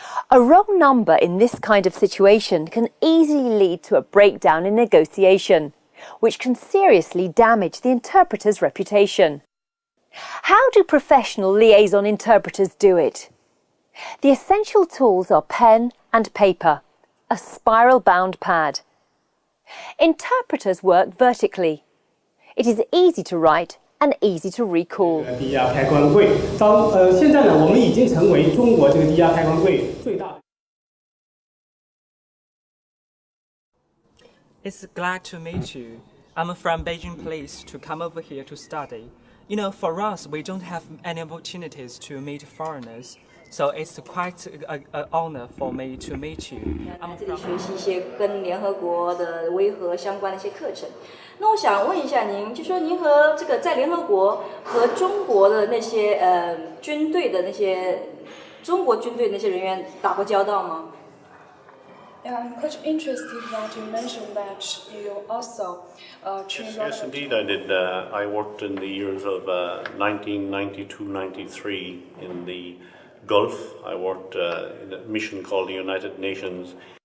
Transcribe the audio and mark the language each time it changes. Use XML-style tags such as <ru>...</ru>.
<en>A wrong number in this kind of situation can easily lead to a breakdown in negotiation, which can seriously damage the interpreter's reputation. How do professional liaison interpreters do it? The essential tools are pen and paper, a spiral-bound pad. Interpreters work vertically. It is easy to write and easy to recall.</en> <zh>低压开关柜，现在呢，我们已经成为中国这个低压开关柜最大的。</zh> <en>It's glad to meet you. I'm from Beijing Police to come over here to study. You know, for us, we don't have any opportunities to meet foreigners, so it's quite an honor for me to meet you.</en> <zh>这里学习一些跟联合国的维和相关的一些课程。那我想问一下您，就说您和这个在联合国和中国的那些军队的那些中国军队那些人员打过交道吗？</zh> <en>Yeah, I'm quite interested that you mentioned that you also trained. Yes, indeed, I did. I worked in the years of 1992-93 in the Gulf. I worked in a mission called the United Nations.</en>